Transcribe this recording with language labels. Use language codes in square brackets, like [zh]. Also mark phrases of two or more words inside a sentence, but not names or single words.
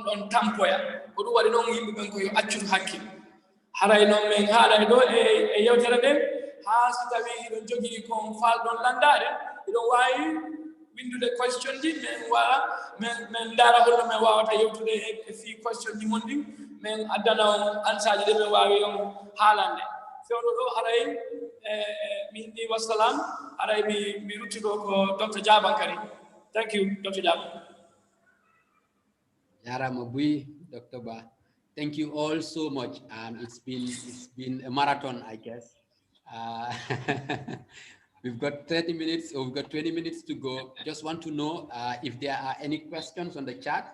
[ff] ɗon tampoya ko ɗum waɗi noon yimɓe ɓen ko yo accutu hakkille haray noon min haaɗay ɗo e yewtere nden ha si tawi hiɗon jogii kon falɗon landade hiɗon wawi windude question ji min ndaara holno min wawata yewtude e fi question ji mon ɗin min addana on ansaji ɗe min wawi on haalande fewdo ɗo haray mi inni wassalam haray mi ruttito ko Dr. [en] Jabang kadi thank you Dr. Jabang [ff] Yarama Bui, Dr. Ba. [en] Thank you all so much. It's been a marathon, I guess. We've got 30 minutes, or we've got 20 minutes to go. Just want to know if there are any questions on the chat.